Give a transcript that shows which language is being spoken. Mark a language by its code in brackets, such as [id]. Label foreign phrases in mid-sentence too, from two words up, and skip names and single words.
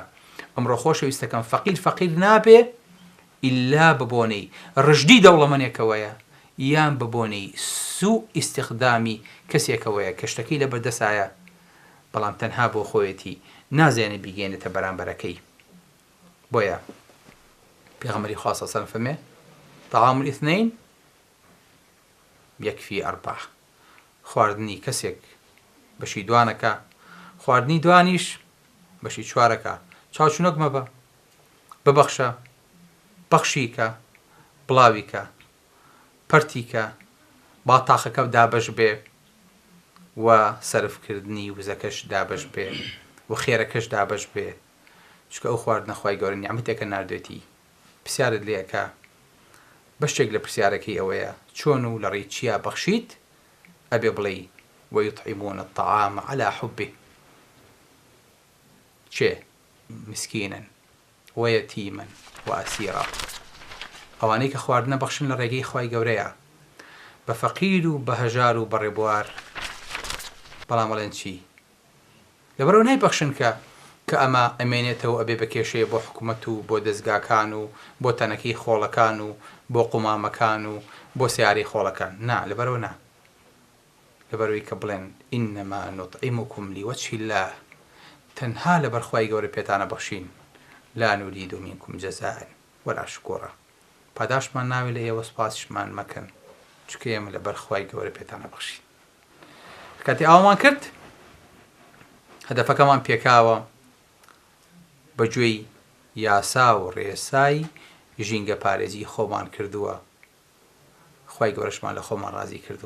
[ckb] ئەمڕۆ خۆشەویستەکەم فەقیر نابێ ئیلا ببۆنەی ڕژدی دەوڵەمەنێکەوەیە یان ببۆنەی سوء ئیستیخدامی کەسێکەوەیە کە شتەکەی لە بەردەسایە، بەڵام تەنها بۆ خۆیەتی نازانێت بیگەێنێتە بەرامبەرەکەی. بۆیە پێغەمبەری خوا [ar] صلی الله علیه و سلم [ckb] فەرمێ [ar] طعام الاثنين يكفي أربعة. [ckb] خواردنی کەسێک بەشی دوانەکە، خواردنی دوانیش بەشی چوارەکە، چاوچونۆک مەبە، ببەخشە، بەخشیکە، بڵاویکە، پەرتیکە، با تاقەکە دابەش بێ و سەرفکردنی وزەکەش دابەش بێ و خێرەکەش دابەش بێ. چکە ئەو خواردنە خوای گەورە نیعمەتێکە ناردوێتی، پرسیارت لێەکە، بەشێک لە پرسیارەکەی ئەوەیە چۆن و لە ڕێی چیا بەخشیت، ئەبێ بڵێ [ar] ويطعمون الطعام على حبه، [ckb] چێ [ar] مسكينا ويتيما وأسيرا. [ckb] ئەوانەی کە خواردنە بەخشن لە ڕێگەی خوای گەورەیە بە فەقیر و بە هەژار و بە ڕێبوار، بەڵام بەڵێن چی؟ لەبەرەوە نایبەخشن کە ئەمە ئەمێنێتەوە ئەبێ بە کێشەیە بۆ حکوومەت و بۆ دەستگاکان و بۆ تەنەکەی خۆڵەکان و بۆ قومامەکان و بۆ سیارەی خۆڵەکان. نا، لەبەرەوە نا، لەبەرەوەی کە بڵێن [ar] ئینەما نوطعمکم لوجه الله، [ckb] تەنها لەبەر خوای گەورە پێتانە بەخشین، [ar] لا نريد منكم جزاء ولا شكورا. [ckb] پاداشمان ناوێ لە ئێوە، سوپاسیشمان مەکەن، چکە ئێمە لەبەر خوای گەورە پێتانە بەخشین. کاتی ئاوامان کرد، هەدەفەکەمان پێکاوە بەگوێی یاسا و ڕێسای ژینگە پارێزی خۆمان کردووە، خوای گەورەشمان لە خۆمان ڕازی کردووە.